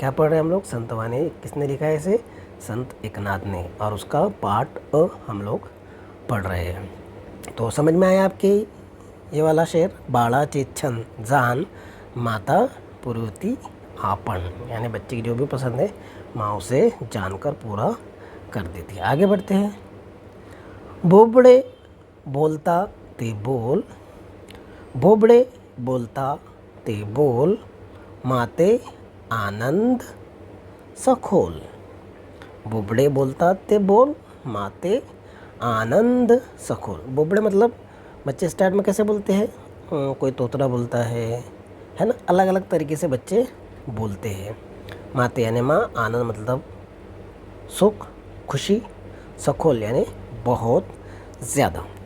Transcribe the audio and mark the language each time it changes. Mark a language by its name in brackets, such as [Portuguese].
[Hindi] क्या पढ़ रहे हैं हम लोग, संतवानी किसने लिखा है इसे, संत एकनाथ ने, और उसका पार्ट अ हम लोग पढ़ रहे हैं. तो समझ में आया आपके ये वाला शेर, [Marathi] बाळाचे छंद जान माता पूर्वती आपण, [Hindi] यानी बच्चे की जो भी पसंद है माँ उसे जानकर पूरा कर देती है. आगे बढ़ते हैं. [Marathi] बोबड़े बोलता ते बोल, बोबड़े बोलता ते बोल, माते आनंद सखोल. बोबड़े बोलता ते बोल, माते आनंद सखोल. [Hindi] बोबड़े मतलब बच्चे स्टार्ट में कैसे बोलते हैं, कोई तोतरा बोलता है ना, अलग अलग तरीके से बच्चे बोलते हैं. माते यानी माँ, आनंद मतलब सुख, खुशी, सखोल यानी बहुत ज़्यादा.